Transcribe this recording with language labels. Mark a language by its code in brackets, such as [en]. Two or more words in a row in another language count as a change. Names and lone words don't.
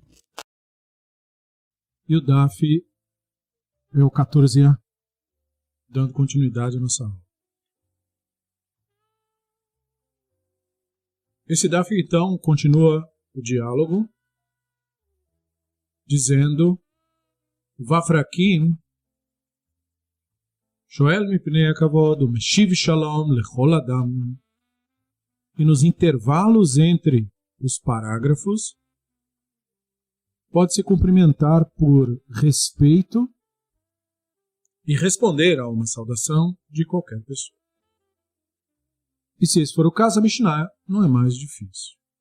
[pt] E o Daf é o 14a, dando continuidade à nossa aula. Esse Daf então continua o diálogo, dizendo [he] ובפרקים שואל מפני הכבוד ומשיב שלום לכל אדם. [pt] E nos intervalos entre os parágrafos pode-se cumprimentar por respeito e responder a uma saudação de qualquer pessoa. E se esse for o caso, a Mishnah não é mais difícil.